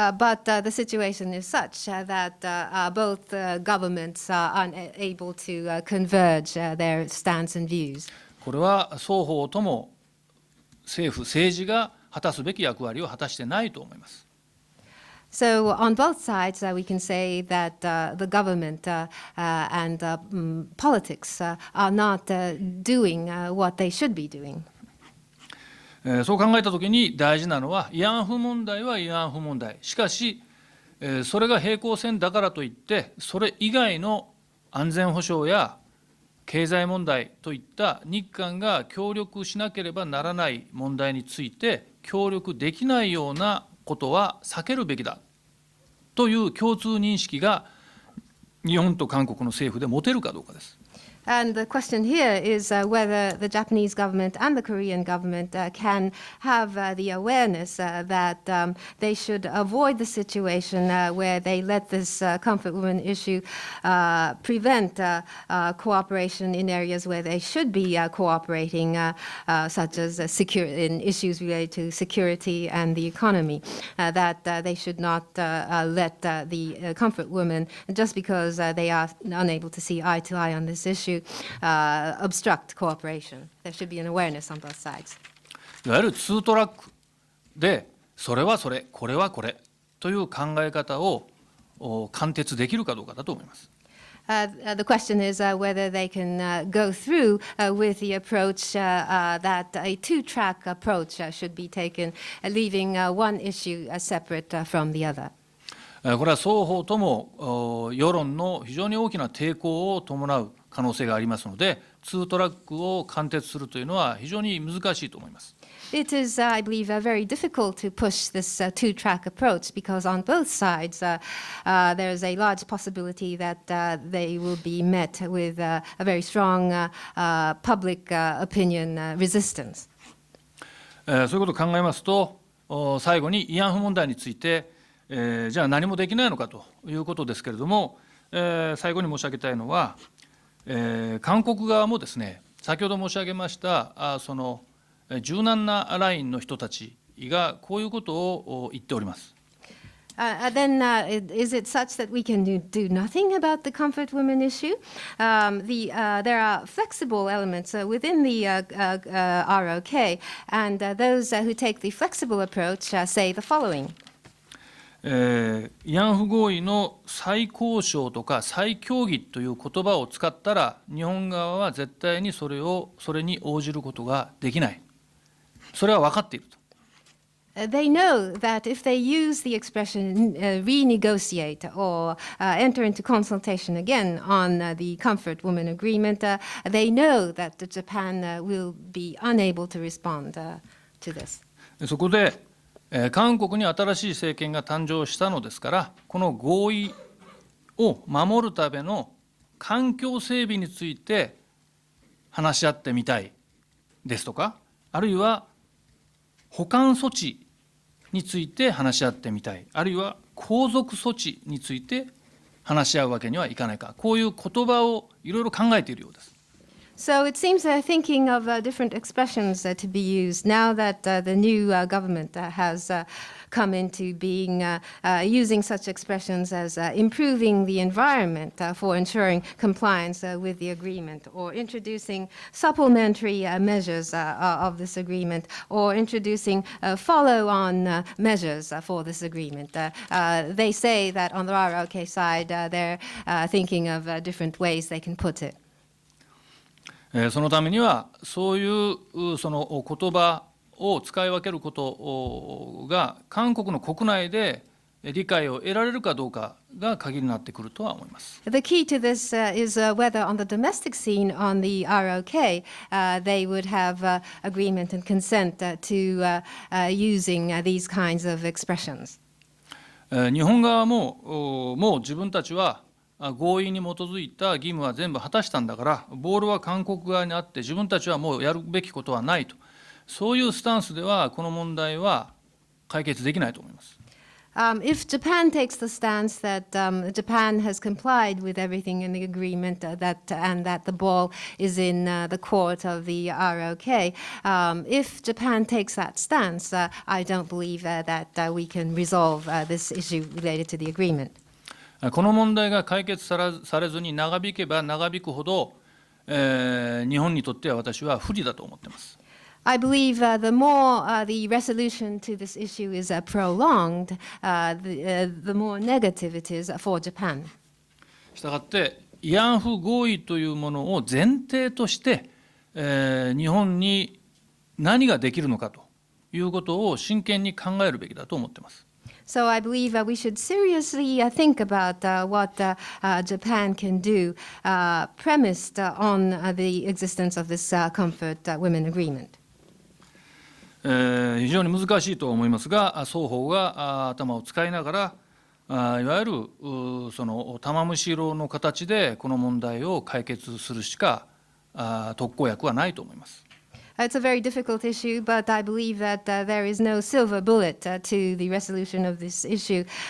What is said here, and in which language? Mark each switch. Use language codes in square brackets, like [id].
[en] But the situation is such that both governments are unable to converge their stance and views. [ja] これは双方とも政治が果たすべき役割を果たしてないと思います。 [en] So on both sides, we can say that the government and politics are not doing what they should be doing. [ja] そう考えたときに大事なのは慰安婦問題は慰安婦問題。しかしそれが平行線だからといってそれ以外の安全保障や経済問題といった日韓が協力しなければならない問題について協力できないようなことは避けるべきだという共通認識が日本と韓国の政府で持てるかどうかです。 [en] And the question here is whether the Japanese government and the Korean government can have the awareness that they should avoid the situation where they let this comfort women issue prevent cooperation in areas where they should be cooperating, such as in issues related to security and the economy, that they should not let the comfort women, just because they are unable to see eye to eye on this issue, obstruct cooperation. There should be an awareness on both sides. [ja] いわゆるツートラックでそれはそれ、これはこれという考え方を貫徹できるかどうかだと思います。 [en] The question is whether they can go through with the approach that a two-track approach should be taken, leaving one issue separate from the other. [ja] これは双方とも世論の非常に大きな抵抗を伴う可能性がありますので、ツートラックを貫徹するというのは非常に難しいと思います。 [en] It is, I believe, very difficult to push this two-track approach because on both sides there is a large possibility that they will be met with a very strong public opinion resistance. [ja] そういうことを考えますと、最後に慰安婦問題について、じゃあ何もできないのかということですけれども、最後に申し上げたいのは、韓国側もですね、先ほど申し上げましたその柔軟なラインの人たちがこういうことを言っております。 [en] Then is it such that we can do nothing about the comfort women issue? There are flexible elements within the ROK, and those who take the flexible approach say the following. [ja] 慰安婦合意の再交渉とか再協議という言葉を使ったら日本側は絶対にそれに応じることができない。それは分かっていると。 [en] They know that if they use the expression renegotiate or enter into consultation again on the comfort woman agreement, they know that Japan will be unable to respond to this. [ja] そこで韓国に新しい政権が誕生したのですから、この合意を守るための環境整備について話し合ってみたいですとか、あるいは補完措置について話し合ってみたい、あるいは皇族措置について話し合うわけにはいかないか、こういう言葉をいろいろ考えているようです。 [en] So it seems they're thinking of different expressions to be used now that the new government has come into being, using such expressions as improving the environment for ensuring compliance with the agreement, or introducing supplementary measures of this agreement, or introducing follow-on measures for this agreement. They say that on the ROK side, they're thinking of different ways they can put it. [ja] そのためにはそういうその言葉を使い分けることが韓国の国内で理解を得られるかどうかが鍵になってくるとは思います。 [en] The key to this is whether on the domestic scene on the ROK they would have agreement and consent to using these kinds of expressions. [ja] 日本側ももう自分たちは合意に基づいた義務は全部果たしたんだから、ボールは韓国側にあって自分たちはもうやるべきことはないと、そういうスタンスではこの問題は解決できないと思います。 [en] If Japan takes the stance that Japan has complied with everything in the agreement and that the ball is in the court of the ROK, if Japan takes that stance, I don't believe that we can resolve this issue related to the agreement. [ja] この問題が解決されずに長引けば長引くほど、日本にとっては私は不利だと思っています。 [en] I believe the more the resolution to this issue is prolonged, the more negative it is for Japan. [ja] したがって慰安婦合意というものを前提として、日本に何ができるのかということを真剣に考えるべきだと思っています。 [en] So I believe we should seriously think about what Japan can do, premised on the existence of this Comfort Women Agreement. [ja] 非常に難しいと思いますが、双方が頭を使いながら、いわゆるその玉虫色の形でこの問題を解決するしか特効薬はないと思います。 [en] It's a very difficult issue, but I believe that there is no silver bullet to the resolution of this issue.